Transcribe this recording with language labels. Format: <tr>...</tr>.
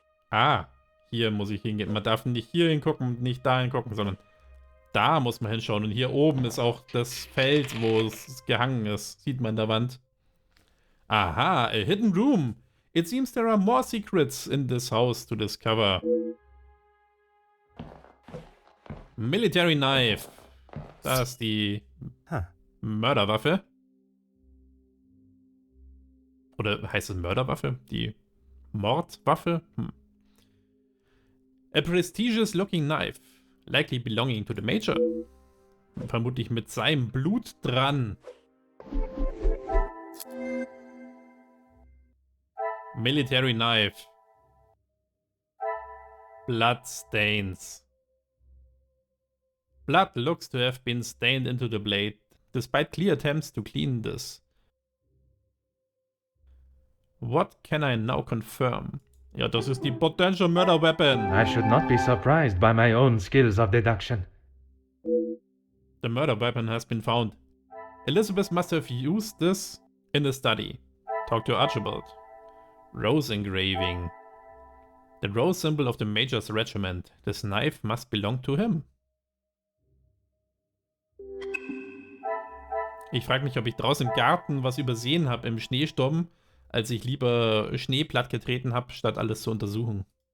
<de>Ah, hier muss ich hingehen. Man darf nicht hier hingucken und nicht da hingucken, sondern da muss man hinschauen. Und hier oben ist auch das Feld, wo es gehangen ist. Sieht man in der Wand. Aha,</de> <en>a hidden room. It seems there are more secrets in this house to discover.</en> <de>Military Knife. Da ist die Mörderwaffe. Oder heißt es Mörderwaffe? Die Mordwaffe?</de> <en>A prestigious looking knife. Likely belonging to the Major.</en> <de>Vermutlich mit seinem Blut dran.</de> <en>Military Knife. Blood stains. Blood looks to have been stained into the blade, despite clear attempts to clean this. What can I now confirm?</en> <de>Ja, das ist die Potential Murder Weapon.</de> <en>I should not be surprised by my own skills of deduction. The murder weapon has been found. Elizabeth must have used this in the study. Talk to Archibald. Rose engraving. The rose symbol of the Major's regiment. This knife must belong to him.</en> <de>Ich frage mich, ob ich draußen im Garten was übersehen habe im Schneesturm, als ich lieber Schnee platt getreten habe, statt alles zu untersuchen.</de>